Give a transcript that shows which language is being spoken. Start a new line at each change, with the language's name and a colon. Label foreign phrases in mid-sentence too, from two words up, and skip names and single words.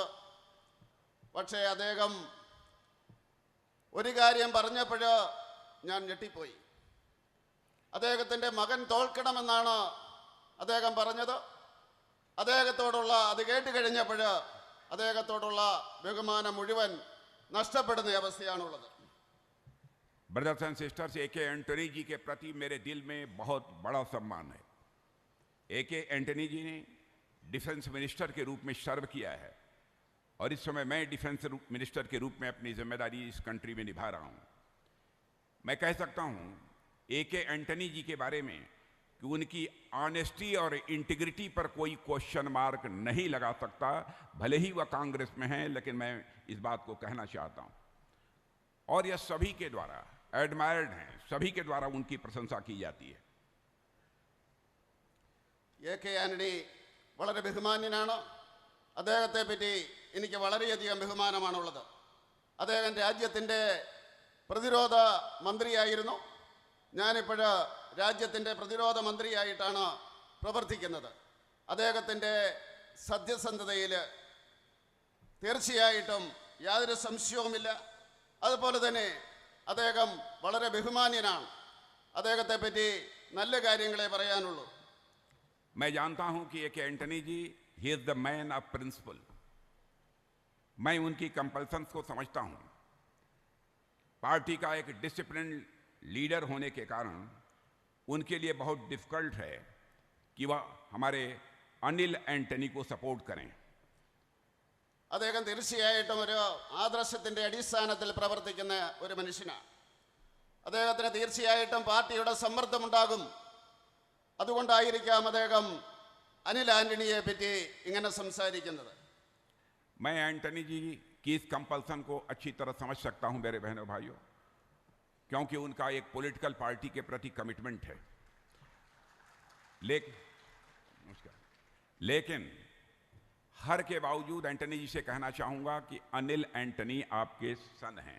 Malayalam: പക്ഷേ അദ്ദേഹം ഒരു കാര്യം പറഞ്ഞപ്പോൾ ഞാൻ ഞെട്ടിപ്പോയി. അദ്ദേഹത്തിൻ്റെ മകൻ തോൽക്കണമെന്നാണ് അദ്ദേഹം പറഞ്ഞത്. അദ്ദേഹത്തോടുള്ള അത് കേട്ട് കഴിഞ്ഞപ്പോൾ അദ്ദേഹത്തോടുള്ള ബഹുമാനം മുഴുവൻ നഷ്ടപ്പെടുന്ന അവസ്ഥയാണുള്ളത്.
English: Brothers and sisters,
Hindi: A. K. Antony जी के प्रति मेरे दिल में बहुत बड़ा सम्मान है. A. K. Antony जी ने
English: defence minister
Hindi: के रूप में सर्व किया है और इस समय मैं
English: defence minister
Hindi: के रूप में अपनी जिम्मेदारी इस कंट्री में निभा रहा हूं. मैं कह सकता हूं A. K. Antony जी के बारे में कि उनकी ऑनेस्टी और इंटीग्रिटी पर कोई
English: question mark
Hindi: नहीं लगा सकता, भले ही वह कांग्रेस में हैं, लेकिन मैं इस बात को कहना चाहता हूं। और यह सभी के द्वारा एडमायर्ड हैं, सभी के द्वारा उनकी प्रशंसा की जाती है।
Malayalam: AK ആന്റണി വളരെ ബഹുമാന്യനാണ്. അദ്ദേഹത്തെ പറ്റി എനിക്ക് വളരെയധികം ബഹുമാനമാണുള്ളത്. അദ്ദേഹം രാജ്യത്തിൻ്റെ പ്രതിരോധ മന്ത്രിയായിരുന്നു. ഞാനിപ്പോൾ രാജ്യത്തിൻ്റെ പ്രതിരോധ മന്ത്രിയായിട്ടാണ് പ്രവർത്തിക്കുന്നത്. അദ്ദേഹത്തിൻ്റെ സത്യസന്ധതയിൽ തീർച്ചയായിട്ടും യാതൊരു സംശയവുമില്ല. അതുപോലെ തന്നെ അദ്ദേഹം വളരെ ബഹുമാന്യനാണ്. അദ്ദേഹത്തെ പറ്റി നല്ല കാര്യങ്ങളെ പറയാനുള്ളൂ.
Hindi: मैं जानता हूं कि AK एंटनी जी,
English: he is the man of principle.
Hindi: मैं उनकी कंपल्सन्स को समझता हूं। पार्टी का एक
English: discipline leader
Hindi: होने के कारण उनके लिए बहुत डिफिकल्ट है कि वह हमारे अनिल एंटनी को सपोर्ट करें।
Malayalam: അദ്ദേഹം തീർച്ചയായിട്ടും ഒരു ആദർശത്തിൻ്റെ അടിസ്ഥാനത്തിൽ പ്രവർത്തിക്കുന്ന ഒരു മനുഷ്യനാണ്. അദ്ദേഹത്തിന് തീർച്ചയായിട്ടും പാർട്ടിയുടെ സമ്മർദ്ദമുണ്ടാകും. അതുകൊണ്ടായിരിക്കാം അദ്ദേഹം അനിൽ ആന്റണിയെ പറ്റി ഇങ്ങനെ സംസാരിക്കുന്നത്.
Hindi: मैं एंटनी जी की इस कंपल्सन को अच्छी तरह समझ सकता हूं मेरे बहनों भाइयों, क्योंकि उनका एक
English: political party
Hindi: के प्रति कमिटमेंट है। लेकिन हर के बावजूद एंटनी जी से कहना चाहूंगा कि अनिल एंटनी आपके सन हैं।